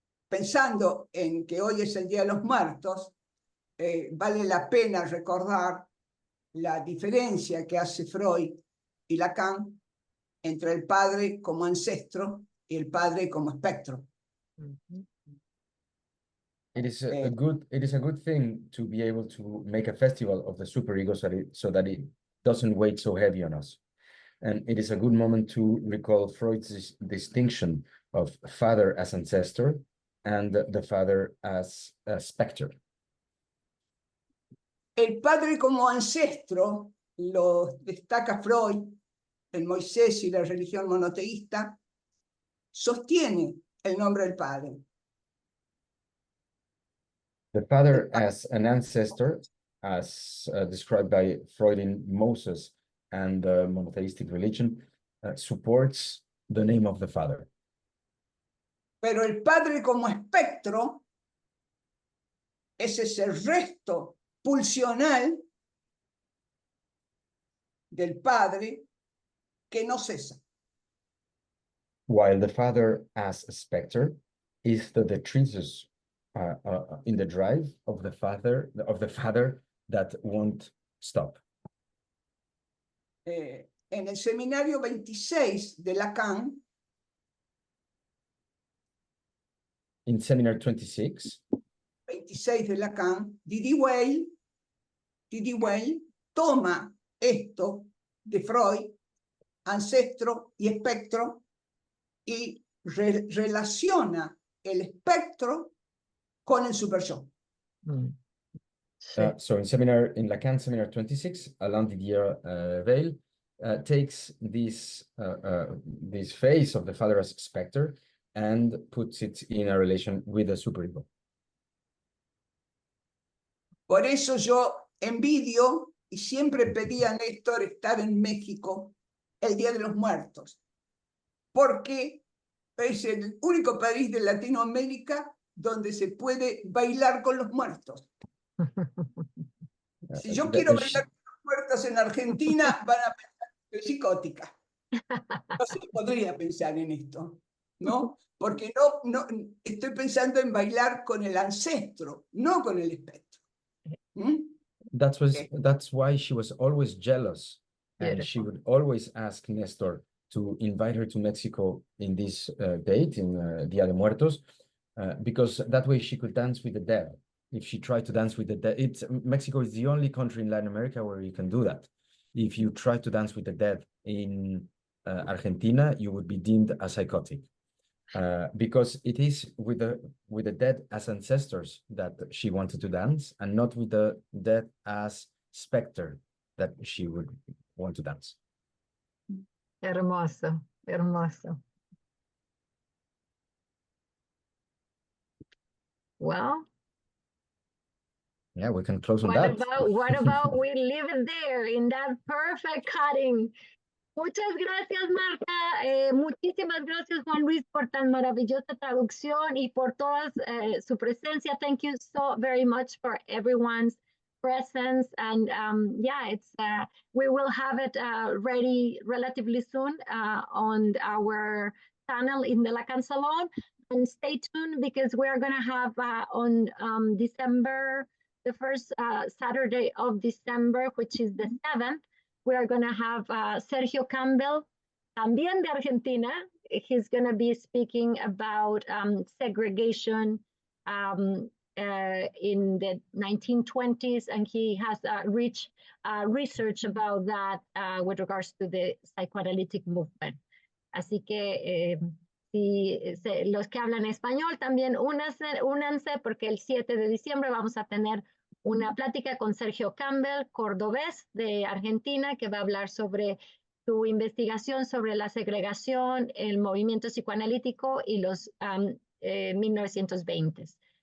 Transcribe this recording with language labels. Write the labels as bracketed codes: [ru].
[es] Pensando en que hoy es el Día de los Muertos, vale la pena recordar la diferencia que hace Freud y Lacan entre el padre como ancestro y el padre como espectro. [en] It is a good thing to be able to make a festival of the superego so that it doesn't weigh so heavy on us. And it is a good moment to recall Freud's distinction of father as ancestor and the father as a specter. [es] El padre como ancestro lo destaca Freud en Moisés y la religión monoteísta, sostiene el nombre del padre. [en] The father as an ancestor, as described by Freud in Moses and the monotheistic religion, supports the name of the father. [es] Pero el padre como espectro es ese resto pulsional del padre que no cesa. [en] While the father as a specter is the detritus in the drive of the father that won't stop. [es] En el seminario 26 de Lacan, [en] In seminar 26, [es] 26 de Lacan, Didi Weil toma esto de Freud, ancestro y espectro, y relaciona el espectro con el super yo. [en] so in Lacan seminar 26, Alain Didier Weil takes this phase of the father as specter and puts it in a relation with the superego. [es] Por eso yo envidio y siempre pedí a Néstor estar en México el Día de los Muertos, porque es el único país de Latinoamérica donde se puede bailar con los muertos. Si yo quiero bailar con los muertos en Argentina, van a pensar que soy psicótica. No se podría pensar en esto, ¿no? Porque no estoy pensando en bailar con el ancestro, no con el espectro. [en] That's why she was always jealous, and Beautiful. she would always ask Nestor to invite her to Mexico in this date, in Dia de Muertos, because that way she could dance with the dead. If she tried to dance with the dead, Mexico is the only country in Latin America where you can do that. If you try to dance with the dead in Argentina, you would be deemed a psychotic. Because it is with the dead as ancestors that she wanted to dance, and not with the dead as specter that she would want to dance. [es] Hermoso, hermoso. [en] Well, yeah, we can close on that. What about we leave it there in that perfect cutting? [es] Muchas gracias, Marta. Muchísimas gracias, Juan Luis, por tan maravillosa traducción y por toda su presencia. [en] Thank you so very much for everyone's presence. And yeah, we will have it ready relatively soon on our channel in the Lacan Salon. And stay tuned because we are going to have on December, the first Saturday of December, which is the 7th, we are going to have Sergio Campbell, [es] también de Argentina. [en] He's going to be speaking about segregation in the 1920s, and he has rich research about that with regards to the psychoanalytic movement. [es] Así que los que hablan español también únanse porque el 7 de diciembre vamos a tener una plática con Sergio Campbell, cordobés de Argentina, que va a hablar sobre su investigación sobre la segregación, el movimiento psicoanalítico y los 1920s.